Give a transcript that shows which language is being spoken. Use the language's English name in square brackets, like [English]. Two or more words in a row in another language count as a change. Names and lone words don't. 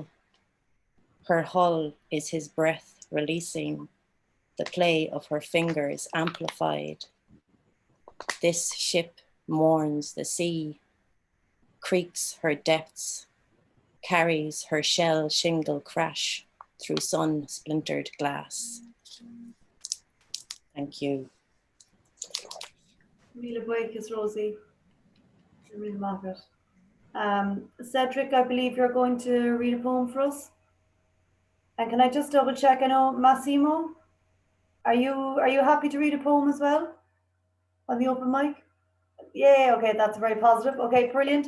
[English] Her hull is his breath releasing, the play of her fingers amplified. This ship mourns the sea, creaks her depths, carries her shell shingle crash through sun-splintered glass. Thank you. [Irish] Míle buíochas, Rosie. Míle maith. [English] Cedric, I believe you're going to read a poem for us. And can I just double check? I know Massimo, are you happy to read a poem as well on the open mic? Yeah, okay, that's very positive. Okay, brilliant.